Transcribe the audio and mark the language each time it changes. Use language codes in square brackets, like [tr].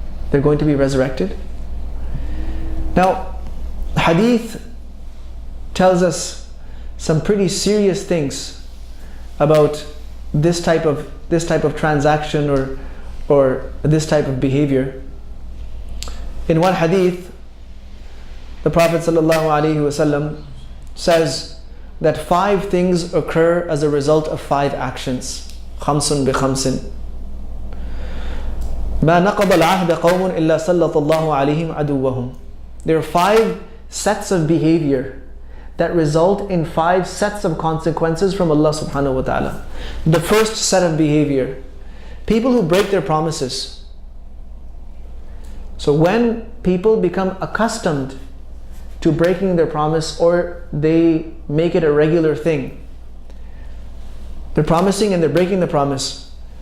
[en] They're going to be resurrected? Now, hadith tells us some pretty serious things about this type of transaction or this type of behavior. In one hadith, the Prophet ﷺ says that 5 things occur as a result of 5 actions. [ar] خمس بخمس ما نقض العهد قوم إلا سلط الله عليهم عدوهم. [en] There are 5 sets of behavior that result in 5 sets of consequences from Allah subhanahu wa ta'ala. The first set of behavior, people who break their promises. So when people become accustomed to breaking their promise, or they make it a regular thing, they're promising and they're breaking the promise.